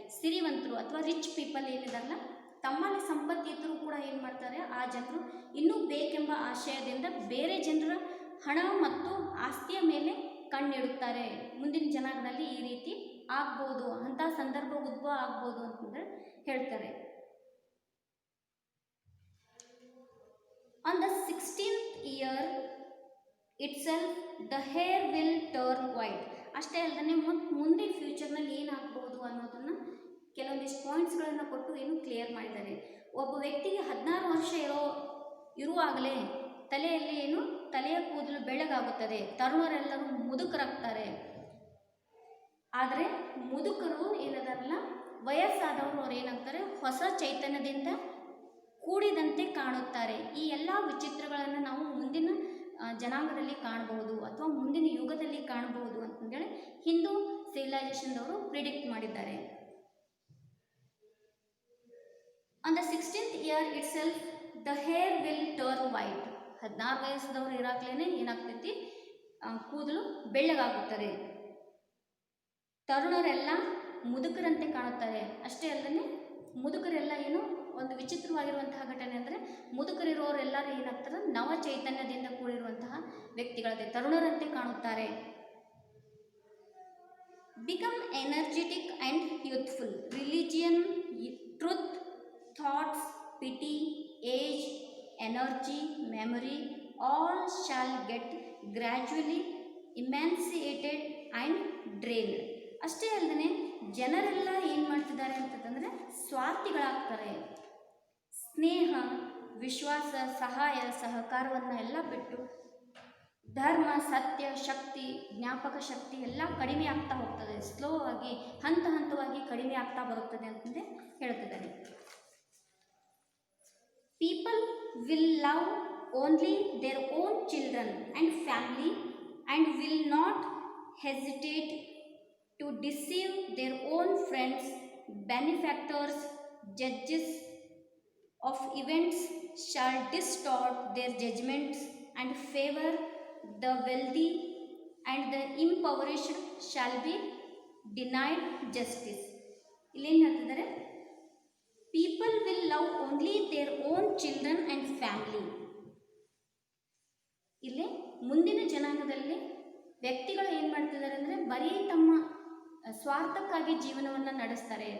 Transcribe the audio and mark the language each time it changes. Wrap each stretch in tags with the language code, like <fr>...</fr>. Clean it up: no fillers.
<kn>ಸಿರಿವಂತರು ಅಥವಾ</kn> <en>rich people</en> <kn>ಏನಿದಾರಲ್ಲ, ತಮ್ಮಲ್ಲಿ ಸಂಪತ್ತಿದ್ದರೂ ಕೂಡ ಏನು ಮಾಡ್ತಾರೆ, ಆ ಜನರು ಇನ್ನೂ ಬೇಕೆಂಬ ಆಶಯದಿಂದ ಬೇರೆ ಜನರ ಹಣ ಮತ್ತು ಆಸ್ತಿಯ ಮೇಲೆ ಕಣ್ಣಿಡುತ್ತಾರೆ. ಮುಂದಿನ ಜನಾಂಗದಲ್ಲಿ ಈ ರೀತಿ ಆಗ್ಬೋದು, ಅಂಥ ಸಂದರ್ಭ ಉದ್ಭವ ಆಗ್ಬೋದು ಅಂತಂದ್ರೆ ಹೇಳ್ತಾರೆ.</kn> <en>On the 16th year itself the hair will turn white.</en> <kn>ಅಷ್ಟೇ ಅಲ್ಲದೆ ಮುಂದೆ ಫ್ಯೂಚರ್ನಲ್ಲಿ ಏನಾಗ್ಬೋದು ಅನ್ನೋದನ್ನು ಕೆಲವೊಂದಿಷ್ಟು ಪಾಯಿಂಟ್ಸ್ಗಳನ್ನು ಕೊಟ್ಟು ಏನು ಕ್ಲಿಯರ್ ಮಾಡಿದ್ದಾರೆ. ಒಬ್ಬ ವ್ಯಕ್ತಿಗೆ 16 ವರ್ಷ ಇರುವಾಗಲೇ ತಲೆಯಲ್ಲಿ ಏನು ತಲೆಯ ಕೂದಲು ಬೆಳ್ಳಗಾಗುತ್ತದೆ, ತರುಣರೆಲ್ಲರೂ ಮುದುಕರಾಗ್ತಾರೆ. ಆದರೆ ಮುದುಕರು ಏನದಾರಲ್ಲ, ವಯಸ್ಸಾದವರು ಅವ್ರು ಏನಾಗ್ತಾರೆ, ಹೊಸ ಚೈತನ್ಯದಿಂದ ಕೂಡಿದಂತೆ ಕಾಣುತ್ತಾರೆ. ಈ ಎಲ್ಲ ವಿಚಿತ್ರಗಳನ್ನು ನಾವು ಮುಂದಿನ ಜನಾಂಗದಲ್ಲಿ ಕಾಣಬಹುದು ಅಥವಾ ಮುಂದಿನ ಯುಗದಲ್ಲಿ ಕಾಣಬಹುದು ಅಂತಂದೇಳಿ ಹಿಂದೂ ಸಿವಿಲೈಸೇಷನ್ದವರು ಪ್ರಿಡಿಕ್ಟ್ ಮಾಡಿದ್ದಾರೆ.</kn> <en>On the 16th year itself the hair will turn white.</en> <kn>16 ವಯಸ್ಸದವರು ಇರಾಕ್ಲೇನೆ ಏನಾಗ್ತೈತಿ, ಕೂದಲು ಬೆಳ್ಳಗಾಗುತ್ತದೆ. ತರುಣರೆಲ್ಲ ಮುದುಕರಂತೆ ಕಾಣುತ್ತಾರೆ. ಅಷ್ಟೇ ಅಲ್ಲದೆ ಮುದುಕರೆಲ್ಲ ಏನು ಒಂದು ವಿಚಿತ್ರವಾಗಿರುವಂತಹ ಘಟನೆ ಅಂದರೆ, ಮುದುಕರಿರೋರೆಲ್ಲರೂ ಏನಾಗ್ತಾರೆ, ನವ ಚೈತನ್ಯದಿಂದ ಕೂಡಿರುವಂತಹ ವ್ಯಕ್ತಿಗಳಂತೆ ತರುಣರಂತೆ ಕಾಣುತ್ತಾರೆ.</kn> <en>Become energetic and youthful. Religion, truth, thoughts, pity, age, energy, memory all shall get gradually emaciated and drained.</en> <kn>ಅಷ್ಟೇ ಅಲ್ಲದೆ ಜನರೆಲ್ಲ ಏನು ಮಾಡ್ತಿದ್ದಾರೆ ಅಂತಂದರೆ ಸ್ವಾರ್ಥಿಗಳಾಗ್ತಾರೆ. ಸ್ನೇಹ, ವಿಶ್ವಾಸ, ಸಹಾಯ, ಸಹಕಾರವನ್ನು ಎಲ್ಲ ಬಿಟ್ಟು ಧರ್ಮ, ಸತ್ಯ, ಶಕ್ತಿ, ಜ್ಞಾಪಕ ಶಕ್ತಿ ಎಲ್ಲ ಕಡಿಮೆ ಆಗ್ತಾ ಹೋಗ್ತದೆ. ಸ್ಲೋ ಆಗಿ ಹಂತ ಹಂತವಾಗಿ ಕಡಿಮೆ ಆಗ್ತಾ ಬರುತ್ತದೆ ಅಂತಂದೇ ಹೇಳ್ತಿದ್ದಾರೆ.</kn> <en>People will love only their own children and family and will not hesitate to deceive their own friends, benefactors, judges of events shall distort their judgments and favor the wealthy, and the impoverished shall be denied justice.</en> <kn>ಇಲ್ಲೇನು ಹೇಳ್ತಿದ್ದಾರೆ,</kn> <en>People will love only their own children and family.</en> <kn>ಇಲ್ಲಿ ಮುಂದಿನ ಜನಾಂಗದಲ್ಲಿ ವ್ಯಕ್ತಿಗಳು ಏನು ಮಾಡ್ತಿದ್ದಾರೆ ಅಂದರೆ, ಬರೀ ತಮ್ಮ ಸ್ವಾರ್ಥಕ್ಕಾಗಿ ಜೀವನವನ್ನು ನಡೆಸ್ತಾರೆ.</kn>